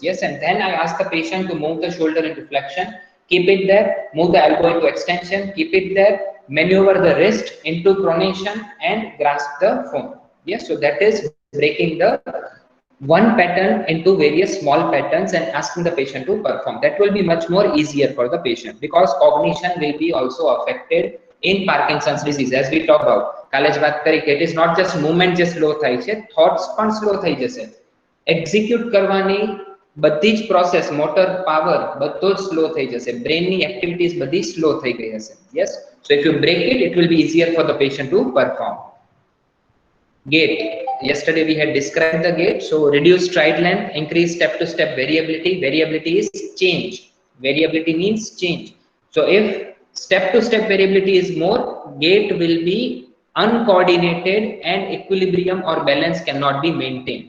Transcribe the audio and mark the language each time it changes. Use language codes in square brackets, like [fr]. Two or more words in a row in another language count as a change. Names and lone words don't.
[en] Yes, and then I ask the patient to move the shoulder into flexion, keep it there, move the elbow into extension, keep it there, maneuver the wrist into pronation, and grasp the phone. Yes, so that is breaking the one pattern into various small patterns and asking the patient to perform. That will be much more easier for the patient because cognition will be also affected in Parkinson's disease as we talk about. [gu] કાલે જ વાત કરી કે [en] it is not just movement [gu] જે slow થાય છે, thoughts પણ slow થઈ જશે. Execute કરવાની બધી જ પ્રોસેસ, [en] motor power [gu] બધો જ સ્લો થઈ જશે. બ્રેનની એક્ટિવિટીઝ બધી સ્લો થઈ ગઈ હશે. [en] Yes, so if you break it, it will be easier for the patient to perform. Gait. Yesterday we had described the gait. So reduce stride length, increase step-to-step variability. Variability is change. Variability means change. So if step-to-step variability is more, gait will be uncoordinated and equilibrium or balance cannot be maintained.